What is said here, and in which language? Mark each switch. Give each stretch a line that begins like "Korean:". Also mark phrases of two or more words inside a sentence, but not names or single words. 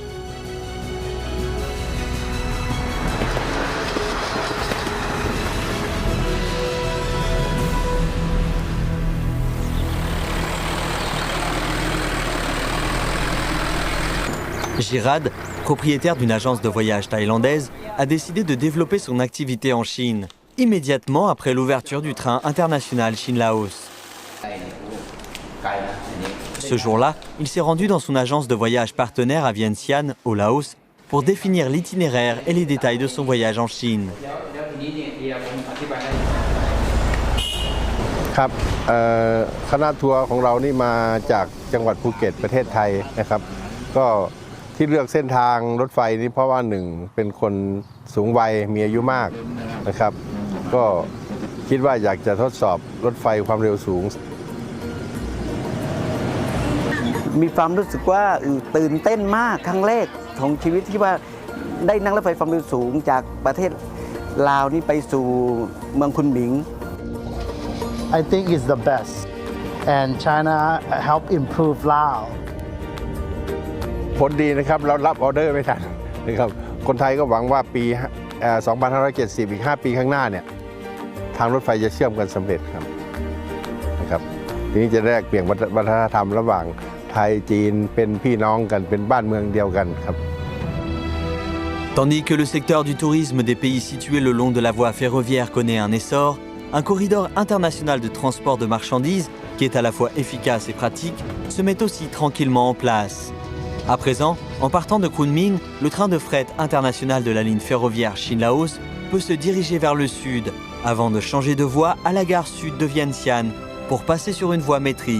French: Girad, propriétaire d'une agence de voyage thaïlandaise, a décidé de développer son activité en Chine, immédiatement après l'ouverture du train international Chine-Laos. Ce jour-là, il s'est rendu dans son agence de voyage partenaire à Vientiane, au Laos, pour définir l'itinéraire et les détails de son voyage en Chine.
Thai: ครับคณะทัวร์ของเรานี่มาจากจังหวัดภูเก็ตประเทศไทยนะครับก็ที่เลือกเส้นทางรถไฟนี้เพราะว่าหนึ่งเป็นคนสูงวัยมีอายุมากนะครับก็คิดว่าอยากจะทดสอบรถไฟความเร็วสูง มีความรู้สึกว่าตื่นเต้นมากครั้งแรกของชีวิตที่ว่าได้นั่งรถไฟความเร็วสูงจากประเทศลาวนี่ไปสู่เมืองคุนหมิง
English: I think it's the best and China help improve Laos
Thai: ผลดีนะครับเรารับออเดอร์ไม่ทันนะครับคนไทยก็หวังว่าปี2570อีก5ปีข้างหน้าเนี่ยทางรถไฟจะเชื่อมกันสำเร็จครับนะครับทีนี้จะแลกเปลี่ยนวัฒนธรรมระหว่างไทยจีนเป็นพี่น้องกันเป็นบ้านเมืองเดียวกันครับ
French: Tandis que le secteur du tourisme des pays situés le long de la voie ferroviaire connaît un essor, un corridor international de transport de marchandises, qui est à la fois efficace et pratique, se met aussi tranquillement en place. À présent, en partant de Kunming, le train de fret international de la ligne ferroviaire Chine-Laos peut se diriger vers le sud, avant de changer de voie à la gare sud de Vientiane, pour passer sur une voie métrique.